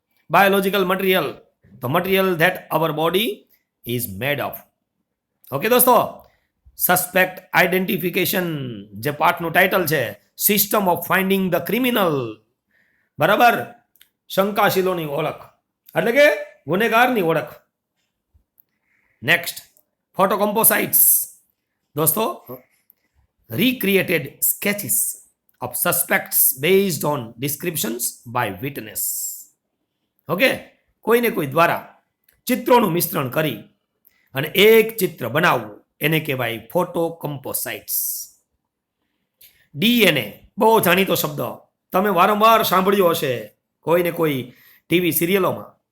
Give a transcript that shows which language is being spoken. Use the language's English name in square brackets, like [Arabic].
[English] Biological material, તો material that our body is made of. Okay દોસ્તો, suspect identification જે પાઠનું ટાઇટલ છે, system of finding the criminal. બરાબર. [Gujarati] શંકાશીલોની ઓળખ એટલે કે ગુનેગારની ઓળખ. [English] Next, photocomposites. દોસ્તો, recreated sketches of suspects based on descriptions by witness. [Gujarati] Okay, કોઈને કોઈ દ્વારા ચિત્રોનું મિશ્રણ કરી અને એક ચિત્ર બનાવવું એને કહેવાય ફોટોકોમ્પોસાઇટ્સ. ડીએનએ બહુ જાણીતો શબ્દ, તમે વારંવાર સાંભળ્યો હશે કોઈને કોઈ ટીવી સિરિયલોમાં.